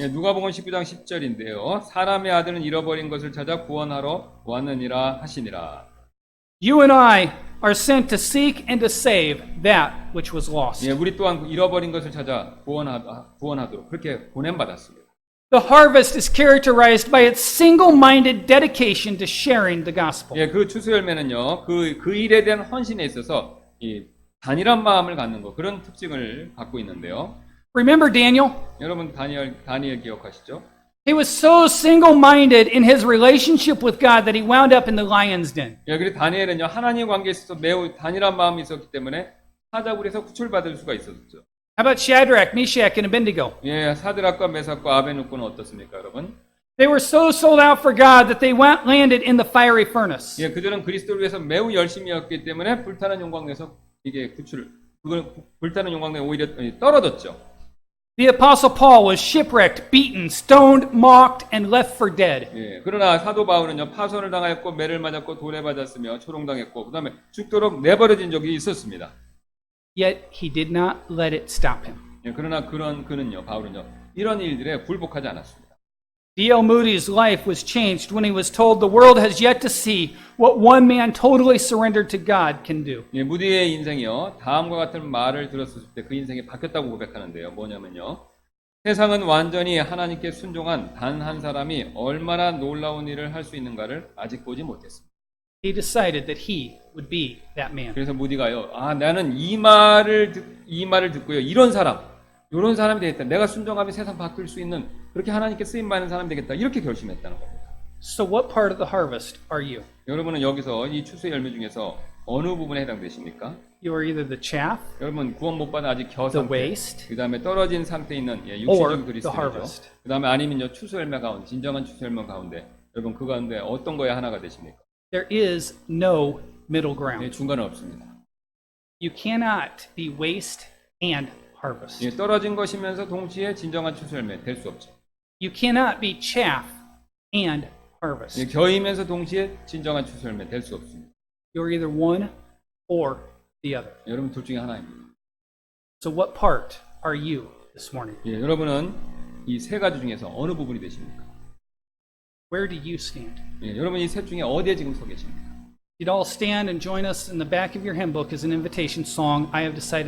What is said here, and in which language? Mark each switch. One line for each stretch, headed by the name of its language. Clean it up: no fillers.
Korean: 예, 누가복음 19장 10절인데요. 사람의 아들은 잃어버린 것을 찾아 구원하러 왔느니라 하시니라.
English: You and I are sent to seek and to save that which was lost.
Korean: 예, 우리 또한 잃어버린 것을 찾아 구원하도록 그렇게 보냄받았습니다.
English: The harvest is characterized by its single-minded dedication to sharing the gospel.
Korean: 예, 그 추수 열매는요, 그 일에 대한 헌신에 있어서 이 단일한 마음을 갖는 거, 그런 특징을 갖고 있는데요.
English: Remember Daniel?
Korean: 여러분 다니엘 기억하시죠?
English: He was so single-minded in his relationship with God that he wound up in the lion's den.
Korean: 예, 그리고 다니엘은요, 하나님 관계에 있어서 매우 단일한 마음이 있었기 때문에 사자굴에서 구출받을 수가 있었죠.
English: How about Shadrach, Meshach, and Abednego?
Korean: 예, 사드락과 메삭과 아베누고는 어떻습니까, 여러분?
English: They were so sold out for God that they landed in the fiery furnace.
Korean: 예, 그들은 그리스도를 위해서 매우 열심히였기 때문에 불타는 용광에서 이게 불타는 용광에 오히려 떨어졌죠.
English: The Apostle Paul was shipwrecked, beaten, stoned, mocked, and left for dead.
Korean: 예, 그러나 사도 바울은요, 파손을 당하였고 매를 맞았고 돌에 맞았으며 초롱당했고 그다음에 죽도록 내버려진 적이 있었습니다.
English: Yet he did not let it stop him.
Korean: 예, 그러나 바울은요, 이런 일들에 굴복하지 않았습니다.
English: D.L. Moody's life was changed when he was told the world has yet to see what one man totally surrendered to God can do.
Korean: 예, 무디의 인생이요, 다음과 같은 말을 들었을 때 그 인생이 바뀌었다고 고백하는데요. 뭐냐면요, 세상은 완전히 하나님께 순종한 단 한 사람이 얼마나 놀라운 일을 할 수 있는가를 아직 보지 못했습니다.
English: He decided that he would be that man.
Korean: 그래서 무디가요, 나는 이 말을 듣고요, 이런 사람이 되겠다. 내가 순종하면 세상 바뀔 수 있는 그렇게 하나님께 쓰임 받는 사람이 되겠다. 이렇게 결심했다는 겁니다.
English: So what part of the harvest are you?
Korean: 여러분은 여기서 이 추수의 열매 중에서 어느 부분에 해당되십니까?
English: You are either the chaff,
Korean: 여러분 구원 못 받은 아직 겨
English: the
Korean: 상태,
English: waste,
Korean: 그 다음에 떨어진 상태에 있는
English: or
Korean: 육신적인
English: the
Korean: 그리스도죠.
English: harvest.
Korean: 그 다음에 아니면요, 추수 열매 가운데, 진정한 추수 열매 가운데, 여러분 그 가운데 어떤 거에 하나가 되십니까?
English: There is no middle ground.
Korean: 중간은 없습니다.
English: You cannot be waste and harvest.
Korean: 예, 떨어진 것이면서 동시에 진정한 추수열매 될 수 없죠.
English: You cannot be chaff and 예, harvest.
Korean: 겨이면서 동시에 진정한 추수열매 될 수 없습니다.
English: You're either one or the other.
Korean: 여러분 둘 중에 하나입니다.
English: So what part are you this morning?
Korean: 예, 여러분은 이 세 가지 중에서 어느 부분이 되십니까?
English: Where do you stand?
Korean: 예, 여러분 이 셋 중에 어디에 지금 서 계십니까?
English: You'd all stand and join us in the back of your hymn book as an invitation song. I have decided to